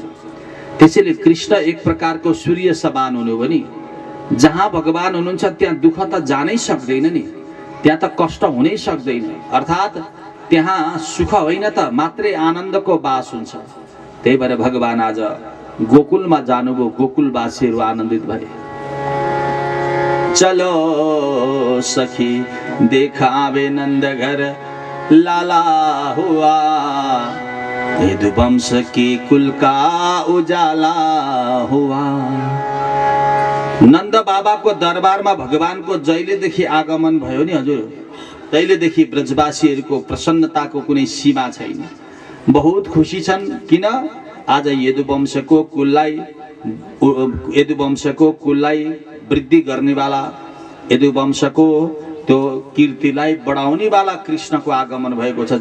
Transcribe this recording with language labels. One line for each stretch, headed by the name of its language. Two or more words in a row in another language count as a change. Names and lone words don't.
Nepali: त्यसैले कृष्ण एक प्रकारको सूर्य समान हुनु भने जहाँ भगवान हुनुहुन्छ त्यहाँ दुःख त जानै सक्दैन नि, त्यहाँ त कष्ट हुनै सक्दैन। अर्थात् त्यहाँ सुख होइन त मात्रै आनन्दको बास हुन्छ। त्यही भएर भगवान आज गोकुलमा जानुभयो, गोकुलवासीहरू आनन्दित भए।
Hindi: चलो सखी देखावे नंद घर लाला हुआ, यदुवंश के कुल का उजाला हुआ।
Nepali: नंद बाबाको दरबारमा भगवानको जहिलेदेखि आगमन भयो नि हजुर, तहिलेदेखि ब्रजवासीहरूको प्रसन्नताको कुनै सीमा छैन। बहुत खुसी छन्। किन? आज यदुवंशको कुललाई वृद्धि गर्नेवाला, यदुवंशको त्यो कीर्तिलाई बढाउनेवाला कृष्णको आगमन भएको छ।